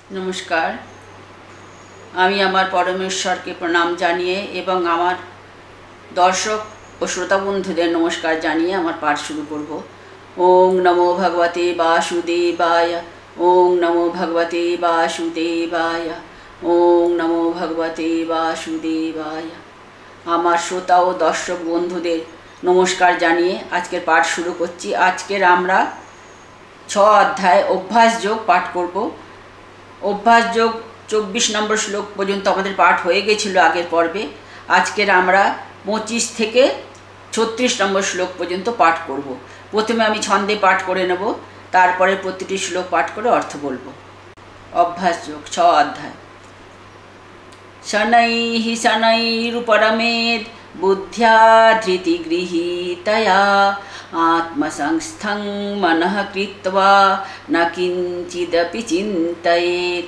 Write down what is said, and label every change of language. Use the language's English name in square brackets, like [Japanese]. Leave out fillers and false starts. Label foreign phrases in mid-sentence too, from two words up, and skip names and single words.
[Bangla] নমস্কার। আমি আমার পরমেশ্বরকে প্রণাম জানিয়ে এবং আমার দর্শক ও শ্রোতা বন্ধুদের নমস্কার জানিয়ে আমার পাঠ শুরু করব। [Sanskrit] ওং নমো ভগবতে বাসুদেবায়, ওং নমো ভগবতে বাসুদেবায়, ওং নমো ভগবতে বাসুদেবায়। [Bangla] আমার শ্রোতা ও দর্শক বন্ধুদের নমস্কার জানিয়ে আজকের পাঠ শুরু করছি। আজকের আমরা 6 অধ্যায় অভ্যাস যোগ পাঠ করব। অভ্যাস যোগ 24 নম্বর শ্লোক পর্যন্ত আমাদের পাঠ হয়ে গেছিল আগের পর্বে। আজকের আমরা 25 থেকে 36 নম্বর শ্লোক পর্যন্ত পাঠ করব। প্রথমে আমি ছন্দে পাঠ করে নেব, তারপরে প্রতিটি শ্লোক পাঠ করে অর্থ বলবো। অভ্যাস যোগ 6 অধ্যায়। [Sanskrit] শনৈঃ শনৈরুপরমেদ বুদ্ধ্যা ধৃতি গৃহীতয়া আত্মসংস্থং মনঃ কৃত্বা ন কিঞ্চিদপি চিন্তয়েৎ।